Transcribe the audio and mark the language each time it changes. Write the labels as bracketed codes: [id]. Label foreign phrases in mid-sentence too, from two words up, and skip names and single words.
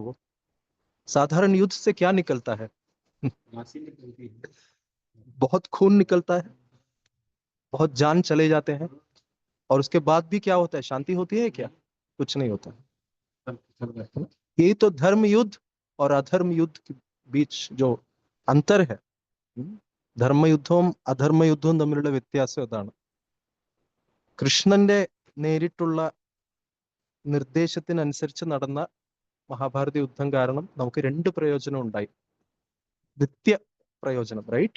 [hi] वो साधारण युद्ध से क्या निकलता है? बहुत खून निकलता है, बहुत जान चले जाते हैं, और उसके बाद भी क्या होता है? शांति होती है क्या? कुछ नहीं होता. यही तो धर्म युद्ध और अधर्म युद्ध के बीच जो अंतर है, [ml] ധർമ്മയുദ്ധവും അധർമ്മയുദ്ധവും തമ്മിലുള്ള വ്യത്യാസം അതാണ്. കൃഷ്ണന്റെ നേരിട്ടുള്ള നിർദ്ദേശത്തിനനുസരിച്ച് നടന്ന മഹാഭാരത യുദ്ധം കാരണം നമുക്ക് രണ്ട് പ്രയോജനം ഉണ്ടായി. നിത്യ പ്രയോജനം, റൈറ്റ്?